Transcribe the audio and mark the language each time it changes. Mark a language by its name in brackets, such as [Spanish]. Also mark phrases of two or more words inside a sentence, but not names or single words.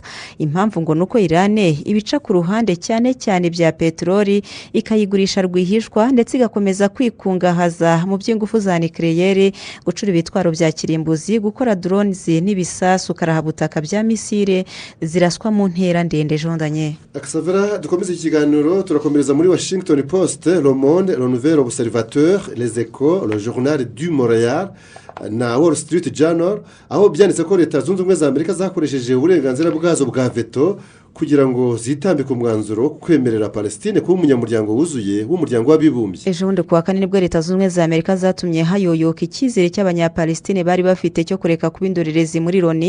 [Kinyarwanda] impamvu ngo nuko irani ibica ku ruhande cyane cyane bya peteroli ikayigurisha rwihishwa ndetse igakomeza kwikungahaza mu by'ingufu za nucleaire, gucura ibitwaro bya kirimbuzi, gukora drones n'ibisasu karahabutaka bya misile ziraswa mu ntera ndende. jondanye Aksavera dukomeze ikiganiro turakomereza muri Washington Post, Le Monde, Le Nouvel Observateur, Les Echos, Le Journal du Montréal na Wall Street Journal aho byanditse ko leta zunze ubumwe za amerika zakoresheje uburenganzira bwazo bwa veto kugira ngo zitambike umwanzuro wo kwemerera Palestine kuba umunyamuryango wuzuye w'umuryango w'abibumbye. ejo bundi kuwa kane nibwo leta zunze ubumwe za Amerika zatumye hayoyoka icyizere cy'abanyapalestine bari bafite cyo kureka kuba indorerezi muri Loni.